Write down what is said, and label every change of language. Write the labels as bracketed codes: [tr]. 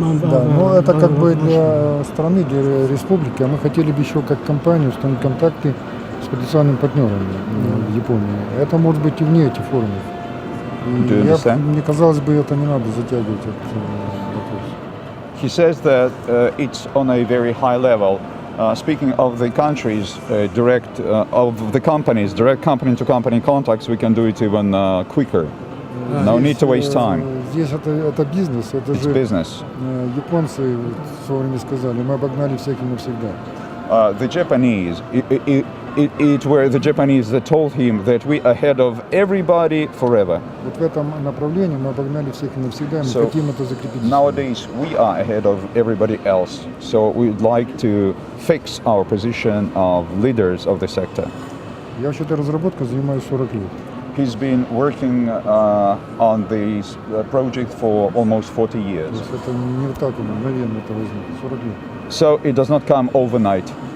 [ru] Да, но это как бы для страны, для республики, а мы хотели бы еще как компания установить контакты с потенциальными партнерами в Японии. Это может быть и вне этих форумов. И мне казалось бы, это не надо затягивать этот вопрос. [en] He says that it's on a very high level. Speaking of the countries, of the companies, direct company-to-company contacts, we can do it even quicker. No need to waste time. [ru] Здесь это бизнес, это [en] It's [ru] же [en] business. [ru] японцы в свое время сказали, мы обогнали всех и навсегда. [en] The Japanese, it were the Japanese that told him that we are ahead of everybody forever. [ru] Вот в этом направлении мы обогнали всех и навсегда, и мы хотим это закрепить. [en] Nowadays we are ahead of everybody else, so we'd like to fix our position of leaders of the sector. [ru] Я вообще-то разработкой занимаюсь 40 лет. [en] He's been working on this project for almost 40 years. [ru] То есть это не вот так мгновенно это возникло, 40 лет. [en] So it does not come overnight.